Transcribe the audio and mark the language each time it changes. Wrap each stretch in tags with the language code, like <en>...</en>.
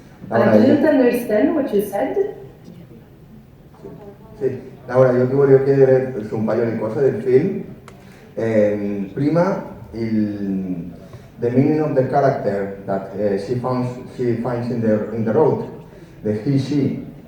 <en>I didn't understand what you said.</en> <it>Sì, Laura, io ti voglio chiedere su un paio di cose del film.</it> <en>Prima, the meaning of the character that she finds in the road, the he, she.</en>